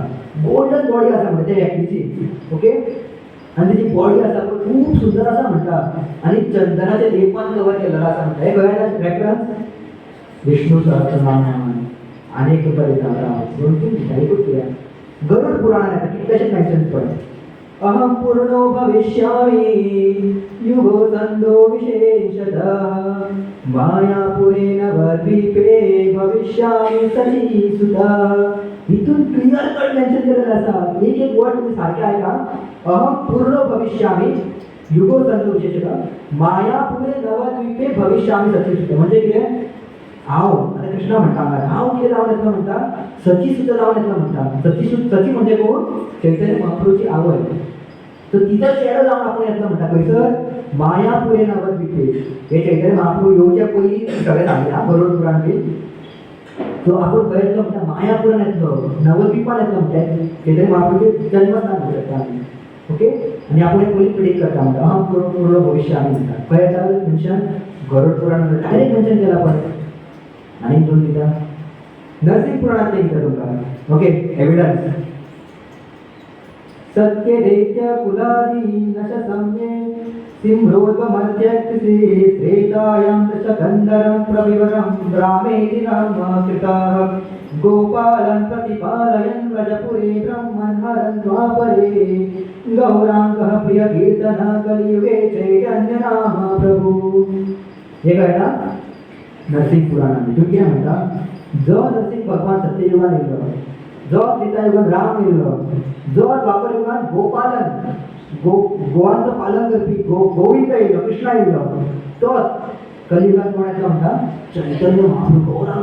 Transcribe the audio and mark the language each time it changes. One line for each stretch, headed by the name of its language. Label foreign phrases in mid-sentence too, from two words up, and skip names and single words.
English: golden body
Konkani: आसा म्हणटा त्या व्यक्तीची. ओके, आनी तेजी बॉडी आसा पळय खूब सुंदर आसा म्हणटा. आनी चंदनाचे लेपान कवर केलेलो आसा म्हणटा. हे कळ्ळें रेफरन्स विष्णू सहस्रनाम अनेक परितारा 2-3 एकूच कित्याक गरुड पुराणान येता कितलेशेच मेन्शन पळय.
Sanskrit: अहम पूर्णो भविष्यामि युगो संदो विशेषतः मायापुरेण वर्द्वीपे भविष्यामि सचीसुता.
Konkani: हितून
English: clear cut mention
Konkani: केलेलं आसा. एक एक वर्ड तुम्ही सारखे ऐका.
Sanskrit: अहम पूर्णो भविष्यामि युगो संदो विशेषतः मायापुरे नवद्वीपे भविष्यामि सचीसुता.
Konkani: म्हणजे कितें, हांव आतां कृष्णा म्हणटा हांगा हांव कितें जावन येतलो म्हणटा सची सुद्दां जावन येतलो म्हणटा सची म्हणजे कोण चैतन्य महाप्रभूची आवय सो तिचो चेडो जावन आपूण येतलो म्हणटा खंयसर मायापुरे नवद्वीपे हे चैतन्य महाप्रभू येवच्या पयलीं सगळें सांगलां गरुड पुराण बी सो आपूण खंय येतलो म्हणटा मायापुरान येतलो नवद्वीपान येतलो म्हणटा चैतन्य महाप्रभूचे जन्मस्थान म्हणू शकता आमी ओके आनी आपूण एक पयलीं प्रिडिक्ट करता म्हणटा
Sanskrit: अहम पूर्ण भविष्य
Konkani: आमी म्हणटा खंय येता मेन्शन गरुड पुराण
English: direct mention
Konkani: केला पळय आनी दोन दिता नरसिंह पुराणांतलें दिता तुमकां
English: okay evidence
Sanskrit: सत्य दैत्य कुलादी नश सम्ये सिंह्रोद्वमध्यक्षसे त्रेतायां दशकन्धरं प्रविवरं रामेति नाम कृतः गोपालं प्रतिपालयन् व्रजपुरे ब्रह्मन् हरन् द्वापरे गौराङ्गः प्रियकीर्तनः कलियुगे चैतन्यनाम प्रभु
Konkani: हे कळटा नरसिंह पुराणांत तुम्ही कितें म्हणटा जो नरसिंह भगवान सत्ययुगान येयलो जो त्रेतायुगान राम येयलो जो द्वापर युगान गोपालन गोवांचं पालन करपी गोविंद येयलो कृष्णा येयलो तोच कलियुगान कोण येतलो म्हणटा चैतन्य महाप्रभू गौरांग